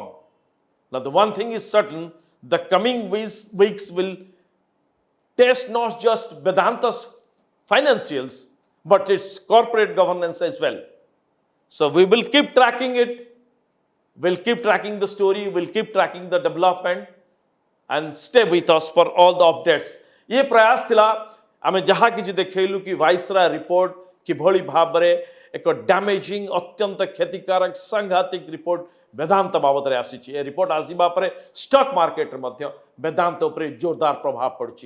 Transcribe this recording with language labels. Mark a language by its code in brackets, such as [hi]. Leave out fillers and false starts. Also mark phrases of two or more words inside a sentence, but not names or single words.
[en] Now the one thing is certain, the coming weeks will test not just Vedanta's financials, but its corporate governance as well. So we will keep tracking it. We'll keep tracking the story. We'll keep tracking the development, and stay with us for all the updates. [or] ଏ ପ୍ରୟାସ ଥିଲା ଆମେ ଯାହା କିଛି ଦେଖେଇଲୁ କି ଭାଇସରୟ ରିପୋର୍ଟ କିଭଳି ଭାବରେ ଏକ ଡ୍ୟାମେଜିଂ ଅତ୍ୟନ୍ତ କ୍ଷତିକାରକ ସାଂଘାତିକ ରିପୋର୍ଟ ବେଦାନ୍ତ ବାବଦ ରେ ଆସିଛି। ଏ ରିପୋର୍ଟ ଆସିବା ପରେ [en] stock market [or] ରେ ମଧ୍ୟ ବେଦାନ୍ତ ଉପରେ ଜୋରଦାର ପ୍ରଭାବ ପଡ଼ିଛି।